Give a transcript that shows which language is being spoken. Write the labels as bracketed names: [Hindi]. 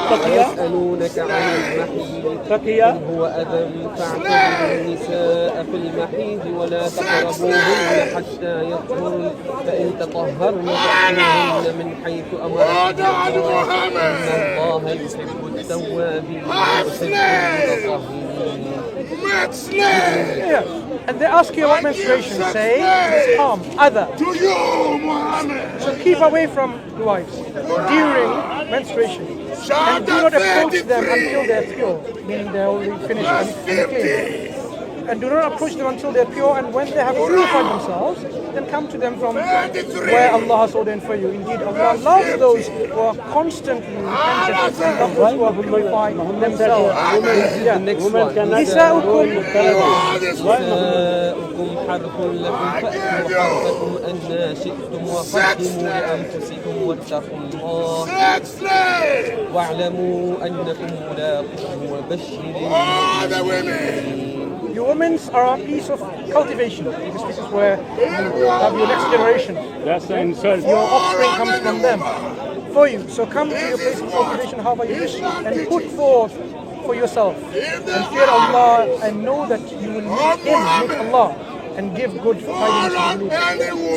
[Arabic] ويسألونك عن المحيض قل هو أذى فاعتزلوا النساء في المحيض ولا تقربوهن حتى يطهرن فإن تطهرن فأتوهن من حيث أمركم الله إن الله يحب التوابين ويحب المتطهرين. [English] Yeah. And they ask you about menstruation. Say, it's harm, other. To you, Muhammad. So keep away from the wives during menstruation. And do not approach them until they're pure, meaning they're already finished and clean. And do not approach them until they're pure, and when they have purified themselves, then come to them from where Allah has ordained for you. Indeed, Allah loves those who are constantly repentant and love those who are purifying themselves. The next one. [Arabic] نساؤكم نساؤكم حرث لكم فأتوا حرثكم أن شئتم وقدموا لأنفسكم واتقوا الله واعلموا أنكم ملاقوه وبشر المؤمنين. [English] Your women are a piece of cultivation, because this is where you have your next generation. That's an insult. Your offspring comes from them for you. So come to your place of cultivation however you wish and put forth for yourself. And fear Allah and know that you will meet Allah and give good tidings to the believers.